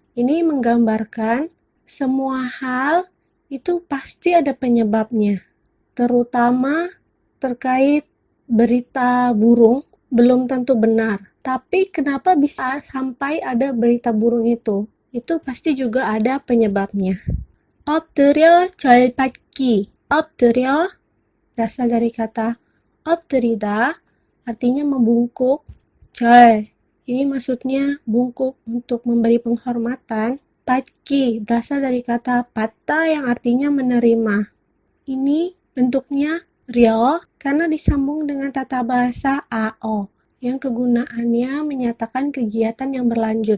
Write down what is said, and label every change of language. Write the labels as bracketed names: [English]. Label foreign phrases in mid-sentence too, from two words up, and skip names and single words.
[Indonesian] Ini menggambarkan semua hal itu pasti ada penyebabnya. Terutama terkait berita burung belum tentu benar. Tapi kenapa bisa sampai ada berita burung itu? Itu pasti juga ada penyebabnya. [Korean] 엎드려 절 받기. [Indonesian] 엎드려 berasal dari kata 엎드리다, artinya membungkuk. 절, ini maksudnya bungkuk untuk memberi penghormatan. 받기 berasal dari kata 받다 yang artinya menerima. Ini bentuknya 려 karena disambung dengan tata bahasa AO yang kegunaannya menyatakan kegiatan yang berlanjut.